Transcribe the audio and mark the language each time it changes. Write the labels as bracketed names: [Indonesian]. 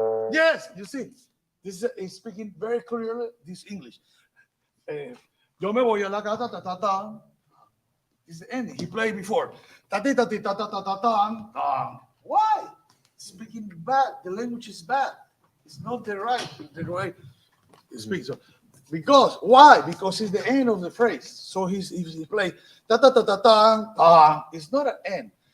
[English] Yes, you see, this is speaking very clearly this English. [Spanish] Yo me voy a la casa, ta ta ta. [English] Is the ending. He played before. Ta ta ta ta ta ta ta ta. Why? Speaking bad. The language is bad. It's not the right speak. So because why? Because it's the end of the phrase. So he play ta ta ta ta ta ta. It's not an end.